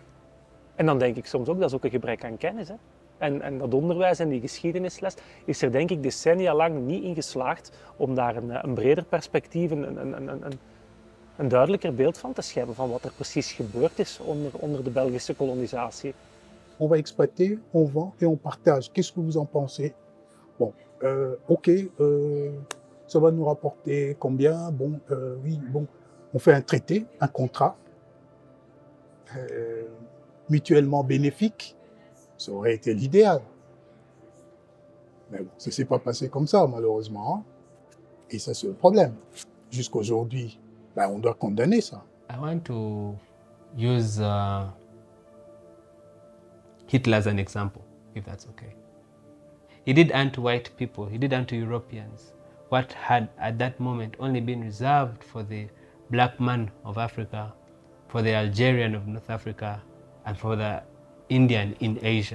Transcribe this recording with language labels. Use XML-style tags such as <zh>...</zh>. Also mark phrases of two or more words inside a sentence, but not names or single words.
<nl>En dan denk ik soms ook, dat is ook een gebrek aan kennis. Hè? En dat onderwijs en die geschiedenisles is er denk ik decennia lang niet in geslaagd om daar een breder perspectief, een duidelijker beeld van te scheppen van wat er precies gebeurd is onder de Belgische kolonisatie.</nl> <fr>On va exploiter, on vend et on partage. Qu'est-ce que vous en pensez? Bon, ok, ça va nous rapporter combien? Bon, oui, bon, on fait un traité, un contrat, mutuellement bénéfique. Ça aurait été l'idéal. Mais bon, ça ne s'est pas passé comme ça, malheureusement. Hein. Et ça, c'est le problème. Jusqu'aujourd'hui, ben, on doit condamner ça.</fr> <en>I want to use Hitler as an example, if that's okay. He did unto white people, he did unto Europeans what had at that moment only been reserved for the black man of Africa, for the Algerian of North Africa, and for the Indian in Asia.</en>